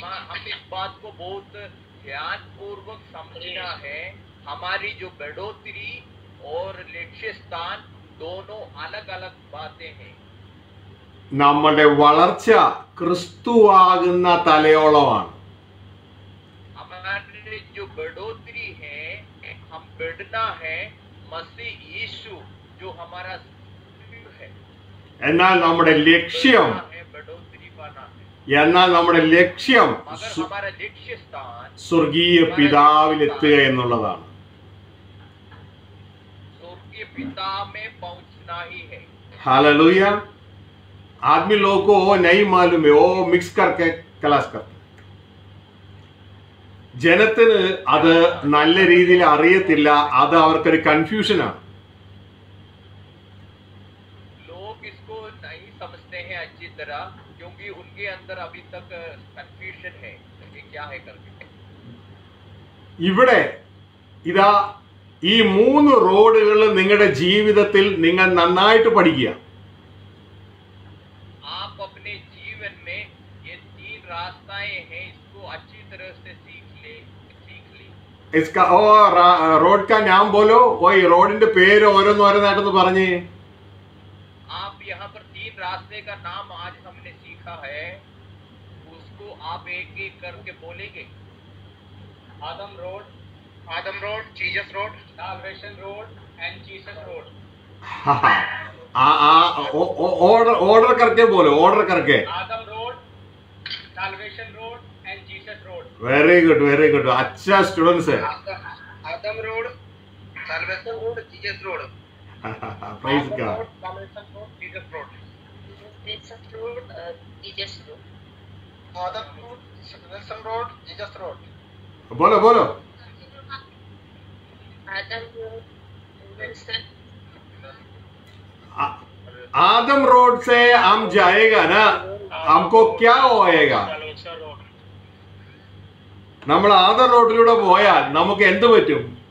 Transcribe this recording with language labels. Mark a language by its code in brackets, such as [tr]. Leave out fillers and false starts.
[hi] हम इस बात को बहुत ध्यान पूर्वक समझना है। हमारी जो बढ़ोतरी और लक्ष्य स्थान दोनों अलग अलग बातें हैं। [ml] നമ്മുടെ വളർച്ച ക്രിസ്തുവാകുന്ന തലയോളമാണ്. [hi] हमारी जो बढ़ोतरी है, हम बढ़ना है मसीह यीशु जो हमारा सिर है। [ml] എന്നാൽ നമ്മുടെ ലക്ഷ്യം [hi] है बढ़ोतरी पाना है, [ml] എന്നാൽ നമ്മുടെ ലക്ഷ്യം [hi] मगर हमारा लक्ष्य स्थान [ml] സ്വർഗീയ പിതാവിലെത്തുക എന്നുള്ളതാണ്. [hi] स्वर्गीय पिता में पहुंचना ही है। हालेलुया। आदमी लोगों को वो नहीं मालूम है, वो मिक्स करके क्लास करते. [ml] ജനത്തിന് അത് നല്ല രീതിയിൽ അറിയത്തില്ല. അത് അവർക്കൊരു കൺഫ്യൂഷനാണ്. [hi] लोग इसको नहीं समझते हैं अच्छी तरह, क्योंकि उनके अंदर अभी तक कंफ्यूजन है कि क्या है करके। [ml] ഇവിടെ ഇതാ ഈ 3 റോഡുകൾ നിങ്ങളുടെ ജീവിതത്തിൽ നിങ്ങൾ നന്നായിട്ട് പഠിക്കുക. [hi] आप अपने जीवन में ये 3 रास्ताएं हैं, इसको अच्छी तरह से सीख ली। इसका ओ रोड का नाम बोलो. [ml] वो റോഡിന്റെ പേര് ഓരോന്നായിട്ടൊന്ന് പറഞ്ഞേ. [hi] आप यहाँ पर 3 रास्ते का नाम आज हमने सीखा है, उसको आप एक एक करके बोलेंगे। [en] Adam road, Jesus road, salvation road and Jesus road. [hi] Order करके बोलो, ऑर्डर करके. [en] Adam road, salvation road and Jesus road. Very good, very good. [hi] अच्छा स्टूडेंट्स है. [en] Adam road, salvation road, Jesus road. Praise God. Salvation road, Jesus road. Jesus road, Jesus road. Adam road, salvation road, Jesus road. [hi] बोलो बोलो. [en] Adam road, Wilson. [hi] आदम road से हम जाएगा ना, हमको क्या होएगा? [en] Salvation road. [ml] നമ്മൾ ആദം റോഡിലൂടെ പോയാൽ നമുക്ക് എന്ത് പറ്റും?